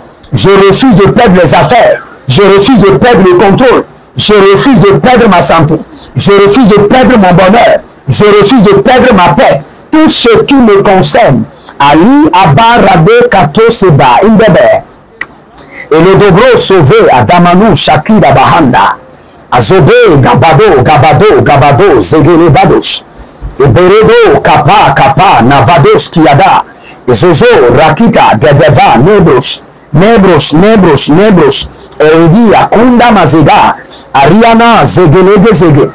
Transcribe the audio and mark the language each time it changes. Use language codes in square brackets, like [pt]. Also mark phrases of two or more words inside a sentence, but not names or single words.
[fr] Je refuse de perdre les affaires. Je refuse de perdre le contrôle. Je refuse de perdre ma santé. Je refuse de perdre mon bonheur. Je refuse de perdre ma paix. Tout ce qui me concerne. Ali Abba Rabbe Kato Seba Indebe. Et le dobro sauvé à Damanou Shakira Bahanda. Azobe Gabado Zegele Badosh. Et Beredo Kapa Navados Kiada. Et Zozo Rakita Gedeva Nebrosh. Eredi Akunda Mazeda. Ariana Zegele.